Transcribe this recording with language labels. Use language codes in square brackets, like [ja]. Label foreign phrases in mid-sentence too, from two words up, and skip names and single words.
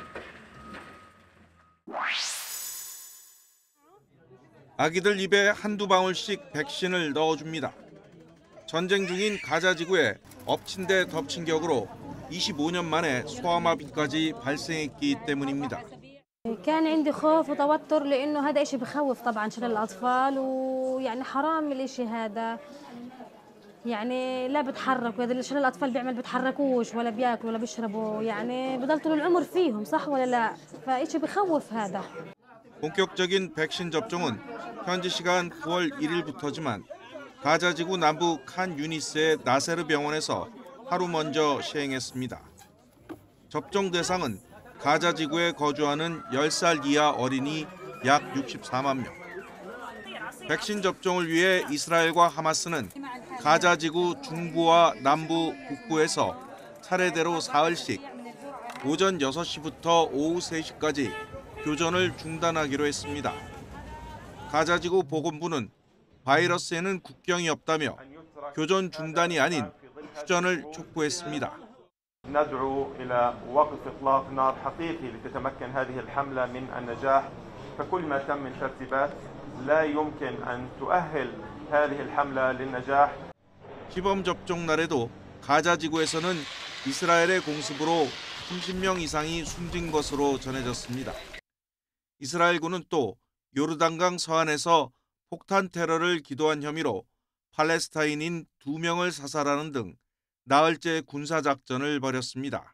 [ko] 아기들 입에 한두 방울씩 백신을 넣어줍니다. 전쟁 중인 가자 지구에 엎친 데 덮친 격으로 25년 만에 소아마비까지 발생했기 때문입니다. [ar] كان عندي خوف وتوتر لانه هذا إشي بخوف طبعا شلل الاطفال ويعني حرام الإشي هذا يعني لا بتحرك واذا شلل الاطفال بيعمل بتحركوش ولا بياكلوا ولا بيشربوا يعني بضل طول العمر فيهم صح ولا لا فإشي بخوف هذا. [ko] 본격적인 백신 접종은 현지 시간 9월 1일부터지만 가자 지구 남부 칸 유니스의 나세르 병원에서 하루 먼저 시행했습니다. 접종 대상은 가자 지구에 거주하는 10살 이하 어린이 약 64만 명. 백신 접종을 위해 이스라엘과 하마스는 가자 지구 중부와 남부 북부에서 차례대로 사흘씩 오전 6시부터 오후 3시까지 교전을 중단하기로 했습니다. 가자 지구 보건부는 바이러스에는 국경이 없다며 교전 중단이 아닌 휴전을 촉구했습니다. [ar] ندعو إلى وقف إطلاق نار حقيقي لتتمكن هذه الحملة من النجاح فكل ما تم من ترتيبات لا يمكن أن تؤهل هذه الحملة للنجاح. [ko] 시범 접종 날에도 가자 지구에서는 이스라엘의 공습으로 30명 이상이 숨진 것으로 전해졌습니다. 이스라엘군은 또 요르단강 서안에서 폭탄 테러를 기도한 혐의로 팔레스타인인 2명을 사살하는 등 나흘째 군사작전을 벌였습니다.